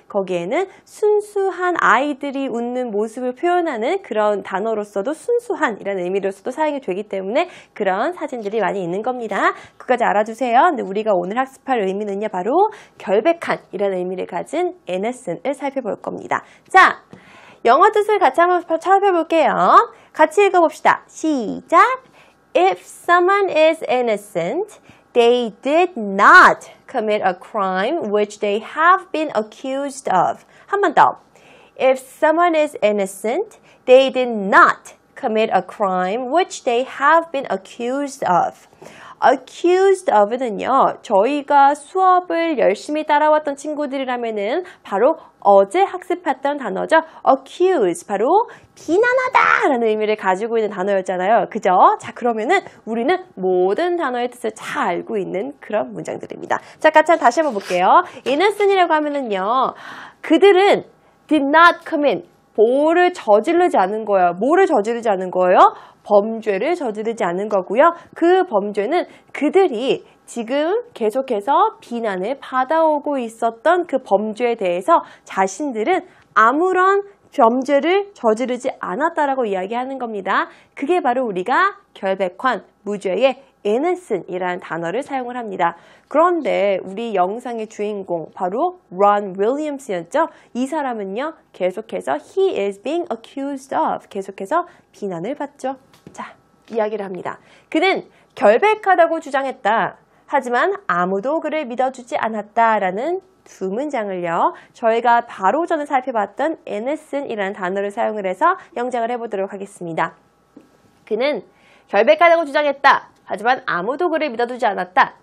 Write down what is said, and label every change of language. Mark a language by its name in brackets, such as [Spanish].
[Korean] 거기에는 순수한 아이들이 웃는 모습을 표현하는 그런 단어로서도 순수한이라는 의미로서도 사용이 되기 때문에 그런 사진들이 많이 있는 겁니다. 그까지 알아두세요. 근데 우리가 오늘 학습할 의미는요. 바로 결백한이라는 의미를 가진 innocent을 살펴볼 겁니다. 자, 영어 뜻을 같이 한번 살펴볼게요. 같이 읽어봅시다. 시작! [English] If someone is innocent, they did not commit a crime which they have been accused of. [Korean] 한 번 더. [English] If someone is innocent, they did not commit a crime which they have been accused of. [Korean] accused of는요, 저희가 수업을 열심히 따라왔던 친구들이라면은 바로 어제 학습했던 단어죠. accuse, 바로 비난하다 라는 의미를 가지고 있는 단어였잖아요. 그죠? 자, 그러면은 우리는 모든 단어의 뜻을 잘 알고 있는 그런 문장들입니다. 자, 같이 다시 한번 볼게요. innocent이라고 하면은요, 그들은 did not commit, 뭐를 저지르지 않은 거예요. 뭐를 저지르지 않은 거예요? 범죄를 저지르지 않은 거고요. 그 범죄는 그들이 지금 계속해서 비난을 받아오고 있었던 그 범죄에 대해서 자신들은 아무런 범죄를 저지르지 않았다라고 이야기하는 겁니다. 그게 바로 우리가 결백한 무죄의 innocent이라는 단어를 사용을 합니다. 그런데 우리 영상의 주인공 바로 론 윌리엄스였죠. 이 사람은요. 계속해서 he is being accused of, 계속해서 비난을 받죠. 자, 이야기를 합니다. 그는 결백하다고 주장했다. 하지만 아무도 그를 믿어주지 않았다라는 두 문장을요. 저희가 바로 전에 살펴봤던 innocent이라는 단어를 사용을 해서 영작을 해보도록 하겠습니다. 그는 결백하다고 주장했다. 하지만 아무도 그를 믿어주지 않았다.